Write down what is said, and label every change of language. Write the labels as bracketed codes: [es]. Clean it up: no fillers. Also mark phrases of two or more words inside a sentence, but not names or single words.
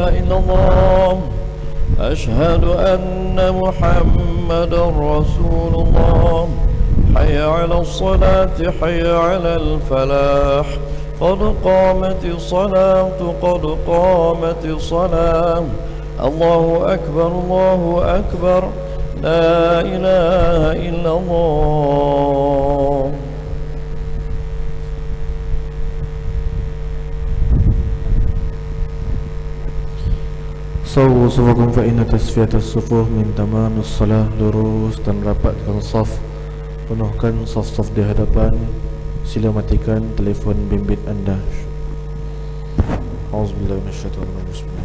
[ar] إلا الله أشهد أن محمدا رسول الله حي على الصلاة حي على الفلاح قد قامت الصلاة قد قامت الصلاة الله أكبر لا إله إلا الله. سووا صفوفكم فإن تسوية الصفوف من تمام الصلاة. [ms] Lurus dan rapatkan saf, penuhkan saf-saf di hadapan. Sila matikan telefon bimbit anda. [ar] أعوذ بالله من الشيطان الرجيم.